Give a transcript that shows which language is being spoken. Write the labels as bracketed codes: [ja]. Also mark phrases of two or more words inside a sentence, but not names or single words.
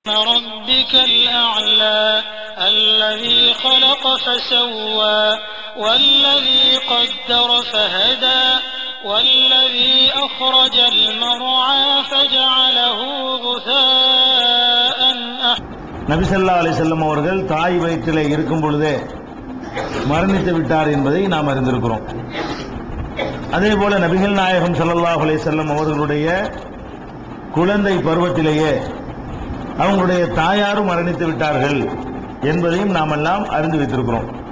[ar] ربك الأعلى الذي خلق فسوى والذي قدر فهدى والذي أخرج المرعى فجعله غثاء [ta] நபி [ar] صلى الله عليه وسلم [ta] அவர்கள் தாய் வயிற்றிலே இருக்கும் பொழுதே மரணித்து விட்டார் என்பதை நாம் அறிந்திருக்கிறோம். அதே போல நபிகள் நாயகம் [ar] صلى الله عليه وسلم [ta] அவர்களுடைய குழந்தை பருவத்திலேயே அவங்களுடைய தாயாரும் மரணித்து விட்டார்கள் என்பதையும் நாம் எல்லாம் அறிந்து வைத்திருக்கிறோம்.